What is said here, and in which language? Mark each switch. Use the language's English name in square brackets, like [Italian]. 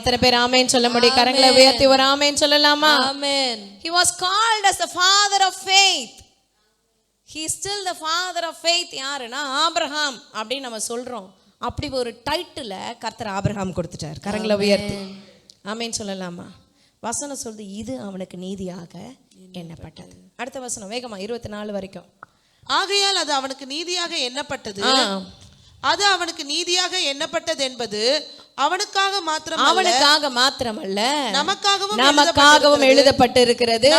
[Tamil] எத்தனை பேர் ஆமென் சொல்ல முடியும்? கரங்களை உயர்த்தி ஒரு ஆமென் சொல்லலாமா? ஆமென். [English] He was called as the father of faith. He is still the father of faith. [Tamil] யாருன்னா ஆபிரகாம் அப்படின்னு நம்ம சொல்றோம். அப்படி ஒரு டைட்டில் கர்த்தர் ஆபிரகாம் கொடுத்துட்டார். கரங்களை உயர்த்தி ஆமென் சொல்லலாமா? வசனம் சொல்லுது, இது அவனுக்கு நீதியாக எண்ணப்பட்டது. அடுத்த வசனம் வேகமா 24 வரைக்கும். ஆகையால் அது அவனுக்கு நீதியாக எண்ணப்பட்டது. அது அவனுக்கு நீதியாக எண்ணப்பட்டது என்பது அவனுக்காக மாத்திரமல்ல நமக்காகவும் எழுதப்பட்டிருக்கிறது.